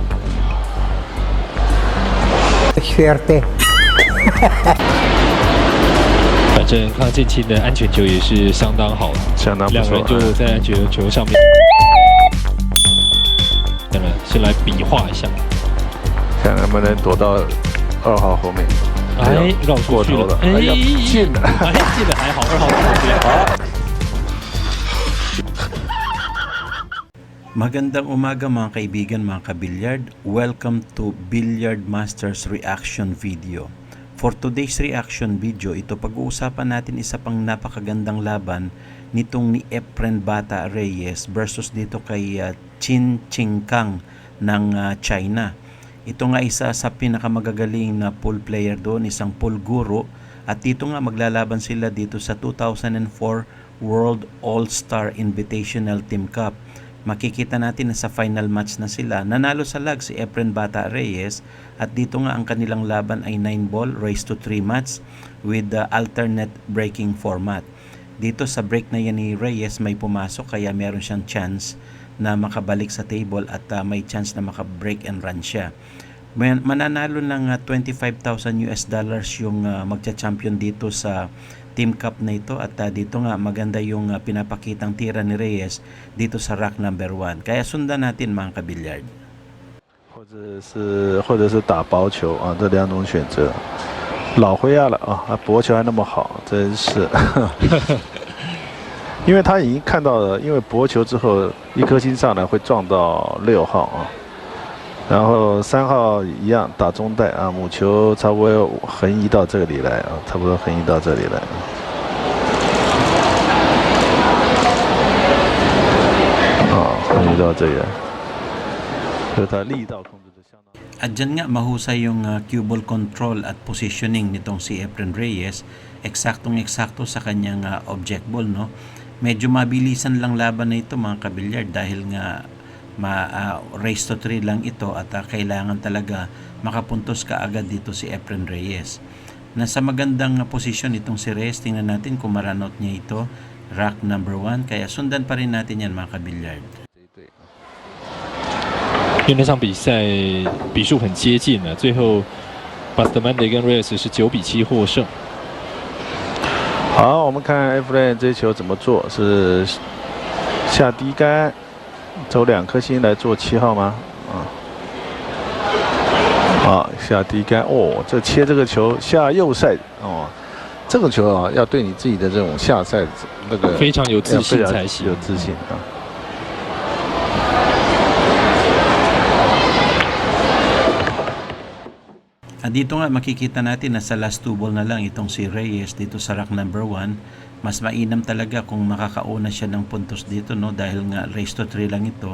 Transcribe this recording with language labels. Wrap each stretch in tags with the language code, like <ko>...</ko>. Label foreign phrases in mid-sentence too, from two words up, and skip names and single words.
<zh>反正康健清的安全球也是相当好的，相当不错。两人就在安全球上面，先来比划一下，看能不能躲到2号后面。哎，绕出去了，哎，进了，哎，进了还好，2号在旁边。好。</zh> <tl>Magandang umaga mga kaibigan, mga kabilyard.</tl> <en>Welcome to Billiard Masters Reaction Video. For today's reaction video,</en> <tl>ito pag-uusapan natin isa pang napakagandang laban nitong ni Efren Bata Reyes versus dito kay Qin Qingkang ng China. Ito nga isa sa pinakamagagaling na</tl> <en>pool player</en> <tl>doon, isang</tl> <en>pool guru,</en> <tl>at dito nga maglalaban sila dito sa 2004 World All-Star Invitational Team Cup. Makikita natin na sa final match na sila. Nanalo sa lag si Efren Bata Reyes at dito nga ang kanilang laban ay</tl> <en>9-ball race to 3 match with the alternate breaking format.</en> <tl>Dito sa break na yan ni Reyes may pumasok kaya meron siyang chance na makabalik sa table at may chance na maka-</tl> <en>break and run</en> <tl>siya. Mananalo ng $25,000 yung magcha-champion dito sa Team Cup na ito at dito nga maganda yung pinapakitang tira ni Reyes dito sa</tl> <en>rack number 1.</en> <tl>Kaya sundan natin mga kabilyard.</tl> <zh>或者是打薄球啊，这两种选择。老灰亚了啊，薄球还那么好，真是。因为他已经看到了，因为薄球之后一颗星上来会撞到6号啊。然后3号一样打中带啊，母球差不多横移到这里来啊，差不多横移到这里来。啊，横移到这里来，所以他力道控制的相当。</zh> <tl>At dyan nga mahusay yung</tl> <en>cue ball control</en> <tl>at positioning nitong si Efren Reyes. Eksaktong-eksakto sa kanyang</tl> <en>object ball,</en> <tl>no? Medyo mabilisan lang laban na ito mga kabilyard dahil nga</tl> <en>race to 3</en> <tl>lang ito at kailangan talaga makapuntos ka agad dito si Efren Reyes. Nasa magandang posisyon itong si Reyes. Tingnan natin kung maranot niya ito.</tl> <en>Rack number 1.</en> <tl>Kaya sundan pa rin natin yan mga kabilyard.</tl> <zh>因为那场比赛比数很接近了，最后 Bustamante 跟 Reyes 是9-7获胜。好，我们看 Efren 这球怎么做？是下低杆，走2颗星来做7号吗？啊，下低杆哦，这切这个球下右塞哦，这个球啊，要对你自己的这种下塞那个非常有自信才行，有自信啊。</zh> <tl>Dito nga makikita natin na sa</tl> <en>last 2 ball</en> <tl>na lang itong si Reyes dito sa</tl> <en>rack number 1.</en> <tl>Mas mainam talaga kung makakauna siya ng puntos dito, no, dahil nga</tl> <en>race to 3</en> <tl>lang ito.</tl>